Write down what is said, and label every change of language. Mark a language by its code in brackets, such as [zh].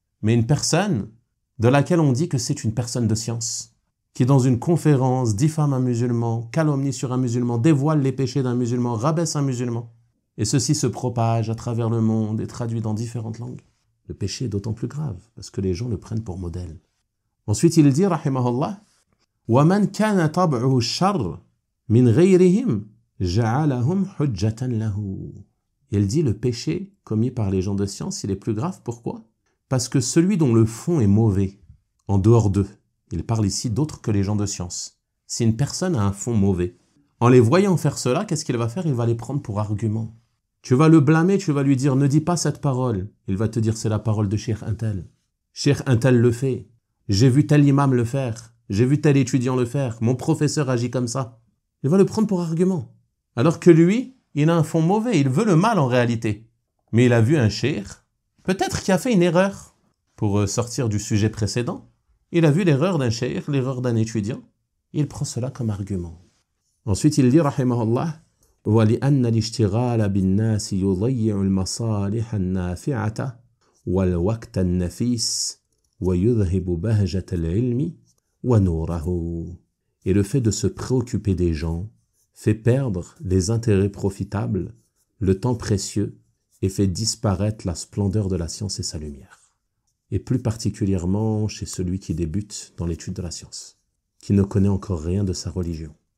[fr] Mais une personne de laquelle on dit que c'est une personne de science, qui dans une conférence diffame un musulman, calomnie sur un musulman, dévoile les péchés d'un musulman, rabaisse un musulman, et ceci se propage à travers le monde et traduit dans différentes langues. Le péché est d'autant plus grave, parce que les gens le prennent pour modèle. Ensuite, il dit, rahimahullah, [ar] وَمَنْ كَانَ طَبْعُهُ الشَّرِّ مِنْ غَيْرِهِمْ جَعَلَهُمْ حُجَّةً لَهُ. [fr] Il dit, le péché commis par les gens de science, il est plus grave. Pourquoi? Parce que celui dont le fond est mauvais, en dehors d'eux, il parle ici d'autres que les gens de science. Si une personne a un fond mauvais, en les voyant faire cela, qu'est-ce qu'il va faire? Il va les prendre pour argument. Tu vas le blâmer, tu vas lui dire, ne dis pas cette parole. Il va te dire, c'est la parole de Cheikh Untel. Cheikh Untel le fait. J'ai vu tel imam le faire. J'ai vu tel étudiant le faire. Mon professeur agit comme ça. Il va le prendre pour argument. Alors que lui, il a un fond mauvais. Il veut le mal en réalité. Mais il a vu un cheikh, peut-être qui a fait une erreur. Pour sortir du sujet précédent, il a vu l'erreur d'un cheikh, l'erreur d'un étudiant. Il prend cela comme argument. Ensuite, il dit, rahimahullah, [ar] وَلِأَنَّ الِاشْتِغَالَ بِالنَّاسِ يُضَيِّعُ الْمَصَالِحَ النَّافِعَةَ والوقت النفيس ويذهب بهجة العلم ونوره. [fr] Et le fait de se préoccuper des gens fait perdre les intérêts profitables, le temps précieux, et fait disparaître la splendeur de la science et sa lumière. Et plus particulièrement chez celui qui débute dans l'étude de la science, qui ne connaît encore rien de sa religion.